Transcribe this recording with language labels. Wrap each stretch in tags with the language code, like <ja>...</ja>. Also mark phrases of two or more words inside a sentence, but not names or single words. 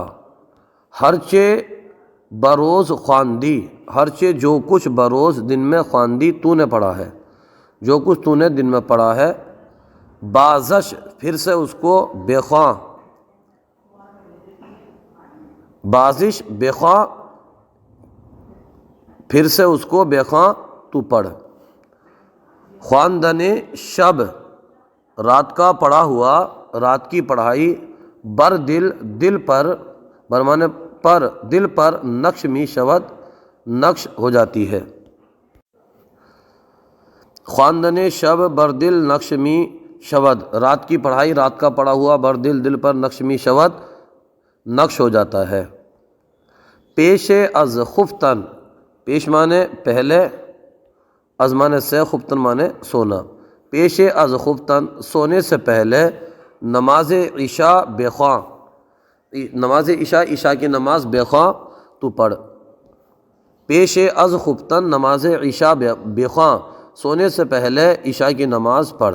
<fa>ہرچے بروز خواندی،</fa> <ur>ہرچے جو کچھ بروز دن میں خواندی تو نے پڑھا ہے، جو کچھ تو نے دن میں پڑھا ہے، بازش پھر سے اس کو بے خواں،</ur> <fa>بازش بے خواں</fa> <ur>پھر سے اس کو بے خواں تو پڑھ۔</ur> <fa>خواندن شب</fa> <ur>رات کا پڑھا ہوا، رات کی پڑھائی، بر دل پر، برمانے پر، دل پر</ur> <fa>نقش می شود</fa> <ur>نقش ہو جاتی ہے۔</ur> <fa>خواندن شب بر دل نقش می شود،</fa> <ur>رات کی پڑھائی، رات کا پڑھا ہوا، بر دل پر</ur> <fa>نقش می شود</fa> <ur>نقش ہو جاتا ہے۔</ur> <fa>پیش از خفتن،</fa> <ur>پیش مانے پہلے، از مانے سے، خفتن مانے سونا،</ur> <fa>پیش از خفتن</fa> <ur>سونے سے پہلے،</ur> <fa>نماز عشاء بے خواں،</fa> <ur>نماز عشاء کی نماز بے خواں تو پڑھ۔</ur> <fa>پیش از خفتن نماز عشاء بے خواں</fa> <ur>سونے سے پہلے عشاء کی نماز پڑھ۔</ur>